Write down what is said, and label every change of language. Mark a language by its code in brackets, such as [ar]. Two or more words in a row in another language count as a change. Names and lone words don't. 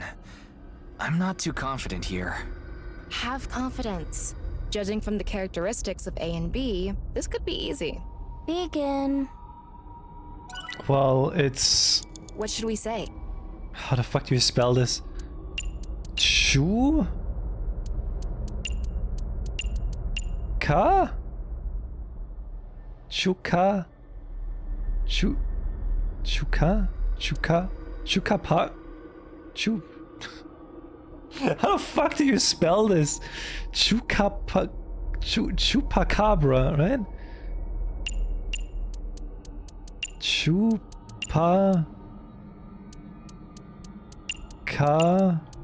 [en] I'm not too confident here. Have confidence. Judging from the characteristics of A and B, this could be easy. Begin. Well, it's... What should we say? How the fuck do you spell this? Chu? Ka? Chuka? Chuka? Chuka? Chukapa? Chu... How the fuck do you spell this? Chupacabra, right? Chupa... Ka...